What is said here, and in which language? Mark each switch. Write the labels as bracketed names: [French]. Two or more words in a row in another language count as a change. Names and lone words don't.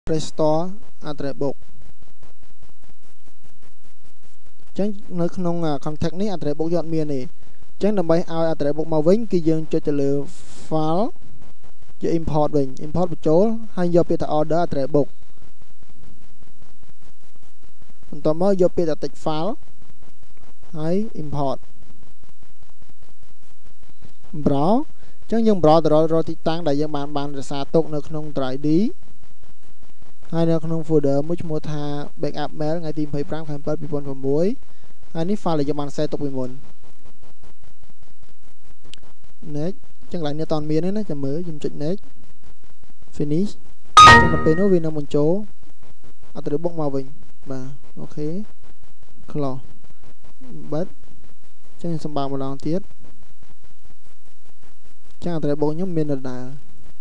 [English] restore address book [Khmer] ចឹងនៅក្នុង context នេះ [English] address book [Khmer] យកមានទេចឹងដើម្បីឲ្យ [English] address book [Khmer] មកវិញគឺយើងចុចទៅលើ file យក import វិញ import បញ្ចូលហើយយកពាក្យថា [English] order address book [Khmer] បន្ទាប់មកយកពាក្យថា [English] text file [Khmer] ហើយ import browse ចឹងយើង browse ទៅរកទីតាំងដែលយើងបានរក្សាទុកនៅក្នុង [English] drive D [Khmer] ហើយនៅក្នុង folder មួយឈ្មោះថា [English] backup mail [Khmer] ថ្ងៃទី25 ខែ 7 2006 ហើយនេះ file ដែលយើងបាន set ទុកពីមុន next ចឹងឡើងនេះអត់មានទេណាចាំមើលខ្ញុំចុច [English] next finish [Khmer] ចឹងដល់ពេលនោះវានឹងបញ្ចូល [English] address book [Khmer] មកវិញបាទអូខេ close បិទចឹងសម្បើកម្ដងទៀតចឹង [English] address book [Khmer] ខ្ញុំមានដដែល